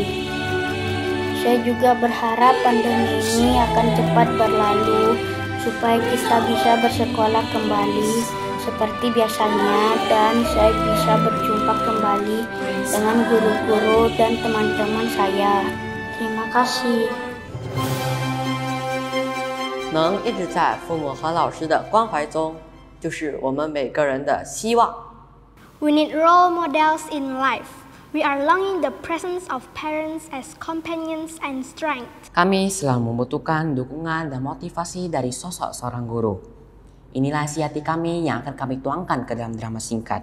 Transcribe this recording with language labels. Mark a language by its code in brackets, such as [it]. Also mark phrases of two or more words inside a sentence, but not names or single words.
[id] Saya juga berharap pandemi ini akan cepat berlalu supaya kita bisa bersekolah kembali seperti biasanya dan saya bisa berjumpa kembali dengan guru-guru dan teman-teman saya. Terima kasih. [zh] 能一直在父母和老师的关怀中，就是我们每个人的希望。 [en] We need role models in life. We are longing the presence of parents as companions and strength. [id] Kami selalu membutuhkan dukungan dan motivasi dari sosok seorang guru. Inilah isi hati kami yang akan kami tuangkan ke dalam drama singkat.